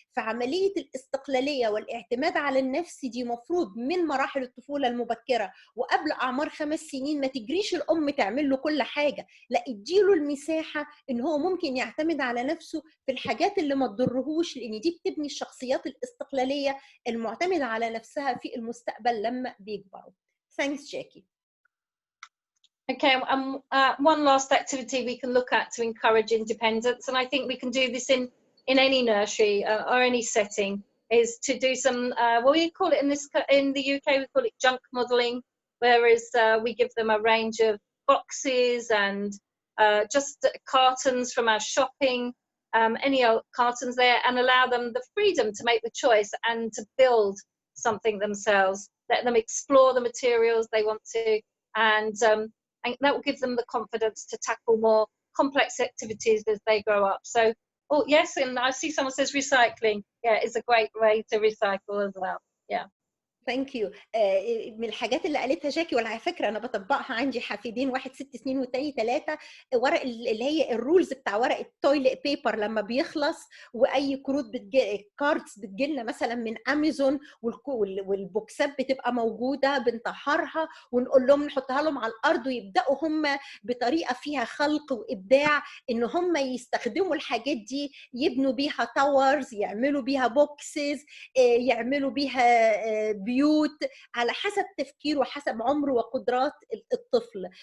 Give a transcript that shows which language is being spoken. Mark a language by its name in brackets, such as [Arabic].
[Arabic] فعمليه الاستقلاليه والاعتماد على النفس دي مفروض من مراحل الطفوله المبكره وقبل اعمار 5 سنين. ما تجريش الام تعمل له كل حاجه، لا اديله المساحه ان هو ممكن يعتمد على نفسه في الحاجات اللي ما تضرهوش، لان دي بتبني الشخصيات الاستقلاليه المعتمدة على نفسها في المستقبل لما بيكبروا. [English] Thanks, Jackie. Okay, one last activity we can look at to encourage independence, and I think we can do this in any nursery or any setting, is to do some, what we call it in the UK, we call it junk modelling, whereas we give them a range of boxes and just cartons from our shopping, any old cartons there, and allow them the freedom to make the choice and to build something themselves. Let them explore the materials they want to, and that will give them the confidence to tackle more complex activities as they grow up. So, oh yes, and I see someone says recycling. Yeah, it's a great way to recycle as well. Yeah. Thank you. [Arabic] من الحاجات اللي قالتها جاكي، وعلى فكره انا بطبقها، عندي حفيدين، واحد 6 سنين والتاني 3. ورق اللي هي الرولز بتاع ورق التويلت بيبر لما بيخلص، واي كروت كاردز بتجيلنا مثلا من امازون، والبوكسات بتبقى موجوده، بنطهرها ونقول لهم نحطها لهم على الارض، ويبداوا هم بطريقه فيها خلق وابداع ان هم يستخدموا الحاجات دي، يبنوا بيها تاورز، يعملوا بيها بوكسز، يعملوا بيها بيوت على حسب تفكيره وحسب عمره وقدرات الطفل.